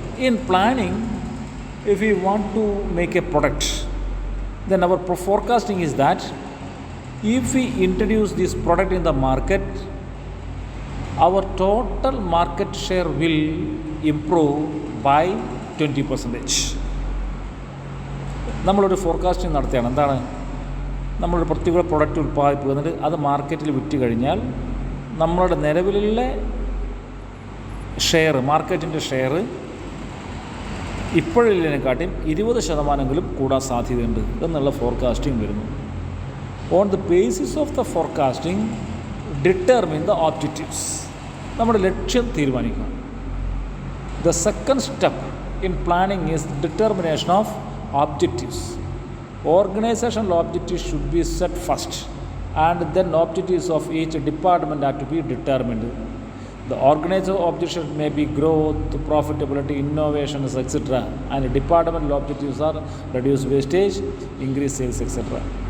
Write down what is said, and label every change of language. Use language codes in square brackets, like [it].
[en] In planning, if we want to make a product, then our forecasting is that if we introduce this product in the market, our total market share will improve by 20%. [ml] നമ്മളൊരു forecasting നടത്തുകയാണ്. എന്താണ്? നമ്മളൊരു പ്രത്യേക product ഉൽപ്പാദിപ്പിക്കുന്നുണ്ട്, അത് മാർക്കറ്റിൽ വിറ്റ് കഴിഞ്ഞാൽ നമ്മളുടെ നിലവിലുള്ള ഷെയർ, മാർക്കറ്റിൻ്റെ ഷെയർ ഇപ്പോഴുള്ളതിനെക്കാട്ടിയും 20% കൂടാൻ സാധ്യതയുണ്ട് എന്നുള്ള ഫോർകാസ്റ്റിംഗ് വരുന്നു. [en] On the basis of the forecasting determine the objectives. [ml] നമ്മുടെ ലക്ഷ്യം തീരുമാനിക്കുക. [en] The second step in planning is determination of objectives. Organizational objectives should be set first, and then objectives of each department have to be determined. The organizational objectives may be growth, profitability, innovations, etc. And departmental objectives are reduce wastage, increase sales, etc.